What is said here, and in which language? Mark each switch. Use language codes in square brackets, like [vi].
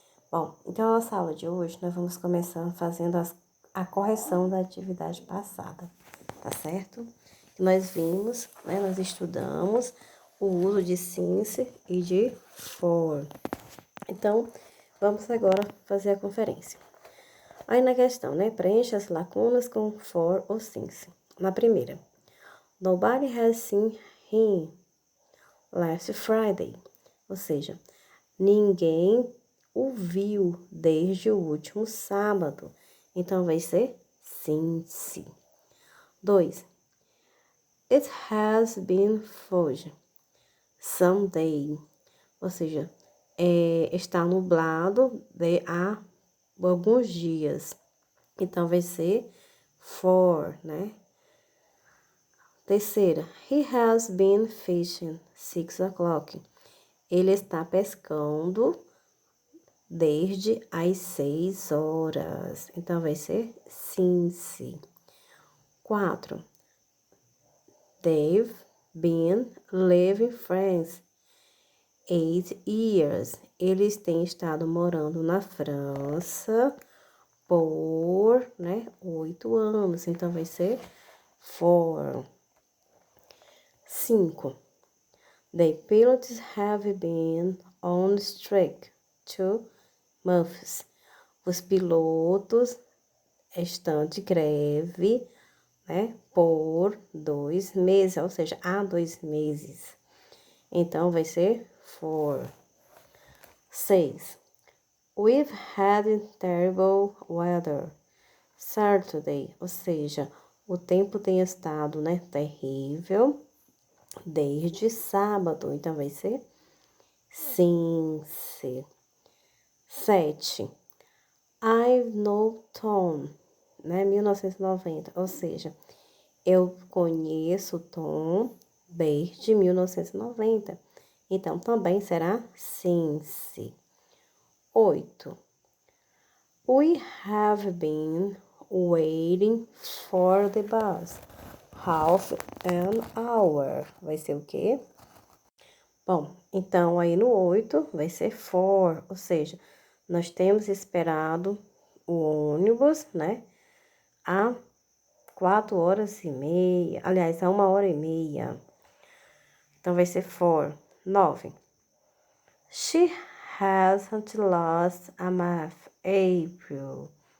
[pt] Bom, então a nossa aula de hoje, nós vamos começar fazendo a correção da atividade passada, tá certo? Nós vimos, né? Nós estudamos o uso de since e de for. Então, vamos agora fazer a conferência. Aí na questão, né? Preencha as lacunas com for ou since. Na primeira, [en] nobody has seen him last Friday. [pt] Ou seja, ninguém o viu desde o último sábado. Então, vai ser since. 2. [en] It has been foggy Sunday. [pt] Ou seja, está nublado há alguns dias. Então, vai ser for, né? [en] Terceira, he has been fishing 6 o'clock. [pt] Ele está pescando desde as 6 horas. Então, vai ser since. [en] 4, they've been living France 8 years. [pt] Eles têm estado morando na França por, né, 8 anos. Então, vai ser for. 5. [en] The pilots have been on strike 2 months. [pt] Os pilotos estão de greve, né, por 2 meses, ou seja, há 2 meses. Então, vai ser for. 6. [en] We've had terrible weather Saturday, [pt] ou seja, o tempo tem estado, né, terrível desde sábado. Então, vai ser since. 7. [en] I've known Tom, [pt] né, 1990, ou seja, eu conheço Tom desde 1990. Então, também será since. 8. [en] We have been waiting for the bus half an hour. [pt] Vai ser o quê? Bom, então aí no 8 vai ser for, ou seja, nós temos esperado o ônibus, né? Há 4 horas e meia, aliás, há 1 hora e meia. Então vai ser for. 9. [en] She hasn't lost a math April.